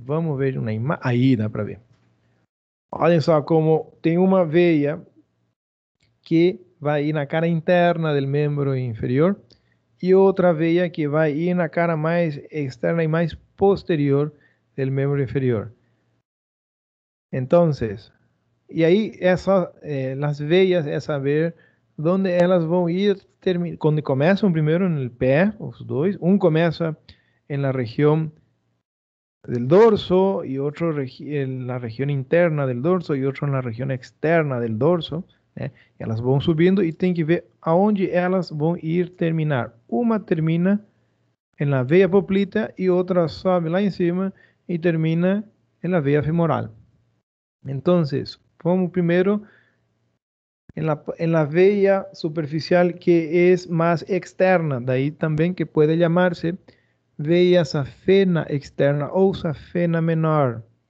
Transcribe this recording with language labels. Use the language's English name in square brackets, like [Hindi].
[Portuguese] Vamos ver uma imagem. Aí dá para ver. Olhem só como tem uma veia que vai ir na cara interna do membro inferior e outra veia que vai ir na cara mais externa e mais posterior do membro inferior. [Spanish] Entonces, y ahí las veas es saber dónde [Portuguese] elas vão ir, [Spanish] cuando comienzan primero en el pé, los dos, comienza en la región del dorso y otro en la región interna del dorso y otro en la región externa del dorso. [Portuguese] Elas vão subindo y tem que ver aonde elas vão ir terminar. [Spanish] Uma termina en la veia poplítea y otra sobe lá en cima y termina en la veia femoral. Entonces, vamos primero en la veia superficial que es más externa, de ahí también que puede llamarse veia safena externa o safena menor.